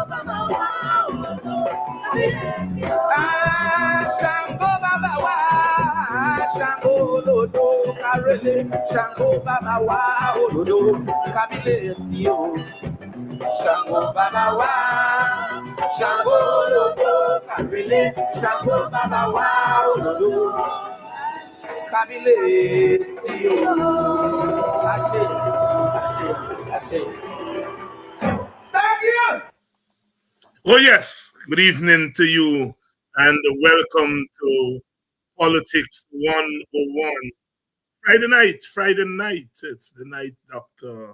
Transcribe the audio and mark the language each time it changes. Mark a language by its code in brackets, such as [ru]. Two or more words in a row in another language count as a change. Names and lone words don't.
[yo] Baba Wa, Lodo, fabulous, Shango Baba Wa, Shango Lodo, Karele, Shango Baba Wa, Lodo, fabulous, Shango Baba Wa, Shango Lodo, Karele, Shango Baba Wa, Lodo, Kabile, Ashe. [en] Thank you. Oh yes, good evening to you and welcome to Politics 101. Friday night. It's the night Dr.